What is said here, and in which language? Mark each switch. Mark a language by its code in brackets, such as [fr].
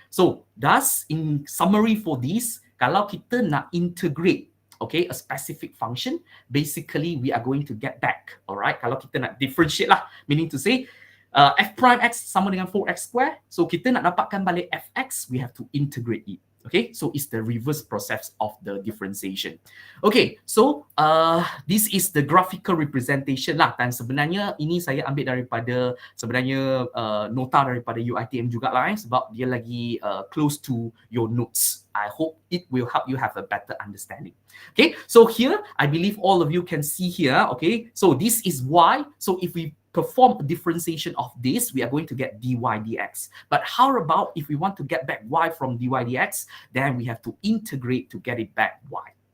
[en] So thus, in summary for this, [ms] kalau kita nak [en] integrate, okay, a specific function, basically we are going to get back, alright? [ms] Kalau kita nak [en] differentiate lah, meaning to say, f prime x [ms] sama dengan [en] 4x square. So [ms] kita nak dapatkan balik [en] fx, we have to integrate it. Okay, so it's the reverse process of the differentiation. Okay, so this is the graphical representation lah. [ms] Dan sebenarnya ini saya ambil daripada sebenarnya nota daripada UiTM juga lah, sebab dia lagi [en] close to your notes. I hope it will help you have a better understanding. Okay, so here I believe all of you can see here. Okay, so this is why. So if we perform a differentiation of this, we are going to get dy dx. But how about if we want to get back y from dy dx, then we have to integrate to get it back y.